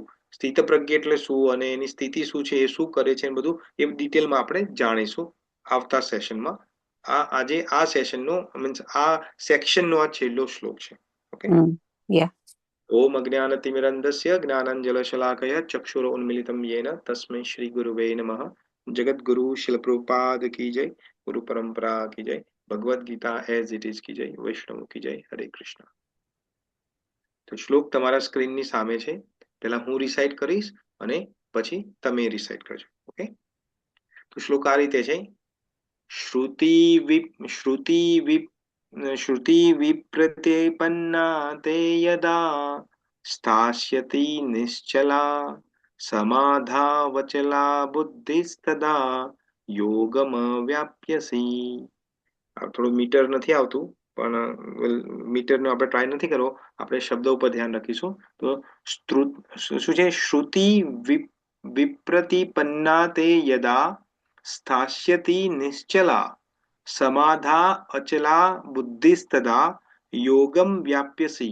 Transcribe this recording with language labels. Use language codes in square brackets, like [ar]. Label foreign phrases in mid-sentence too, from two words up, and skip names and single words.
[gu] સ્થિતપ્રજ્ઞ એટલે શું અને એની સ્થિતિ શું છે, એ શું કરે છે, એ બધું એ ડિટેલમાં આપણે જાણીશું આવતા સેશનમાં. આજે આ સેશનનો મીન્સ આ સેક્શનનો આ છેલ્લો શ્લોક છે. [sa] ઓકે. ઓમ અજ્ઞાનતિમિરન્ધસ્ય જ્ઞાનાંજનશલાકયા ચક્ષુરોન્મિલિतं येन तस्मै श्री गुरुवे नमः. [hi] जगद्गुरु शिल प्रभुपाद की जय. गुरु परंपरा की जय. भगवद गीता एज इट इज की जय. वैष्णव की जय. हरे कृष्ण. [gu] તો શ્લોક તમારા સ્ક્રીનની સામે છે. પહેલા હું રિસાઇટ કરીશ અને પછી તમે રિસાઇટ કરજો. ઓકે. તો શ્લોક આ રીતે છે. [sa] श्रुति विप्रतिपन्ना ते यदा स्थास्यति निश्चला समाधावचला बुद्धिस्तदा योगमव्याप्यसि. [gu] થોડું મીટર નથી આવતું પણ મીટરનો આપણે ટ્રાય નથી કરવો. આપણે શબ્દો ઉપર ધ્યાન રાખીશું. તો શું છે? [sa] શ્રુતિ વિપ્રતિપન્ના તે યદા સ્થાસ્યતિ નિશ્ચલા સમાધા અચલા બુદ્ધિસ્તદા યોગમ વ્યાપ્યસી.